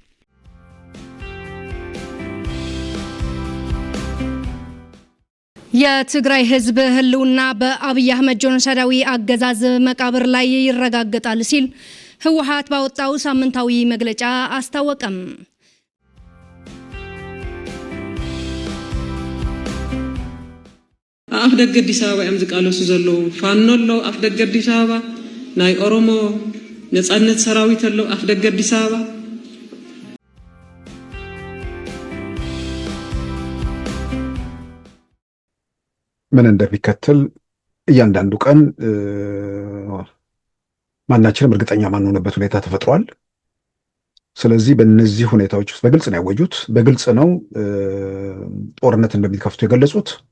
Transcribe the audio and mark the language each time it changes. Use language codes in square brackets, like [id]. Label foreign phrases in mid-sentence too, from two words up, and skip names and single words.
[am] የትግራይ ህዝብ ህልውና በአብይ አህመድ ጄኖሳይዳዊ አገዛዝ መቃብር ላይ ይረጋገጣል ሲል ህወሓት ባወጣው ሳምንታዊ መግለጫ አስታወቀም። [ti] አፍደገ አዲስ አበባ ያምዝቃለሱ ዘለው ፋኖሎ አፍደገ አዲስ አበባ ናይ ኦሮሞ ነጻነት ሰራዊት አለው አፍደገ አዲስ አበባ [am] ምን እንደሚከተል እያንዳንዱ ቀን ማናችንም እርግጠኛ ማንሆንበት ሁኔታ ተፈጥሯል። ስለዚህ በእነዚህ ሁኔታዎች ውስጥ በግልጽ ነው ያወጁት፣ በግልጽ ነው ጦርነት እንደሚከፍቱ የገለጹት።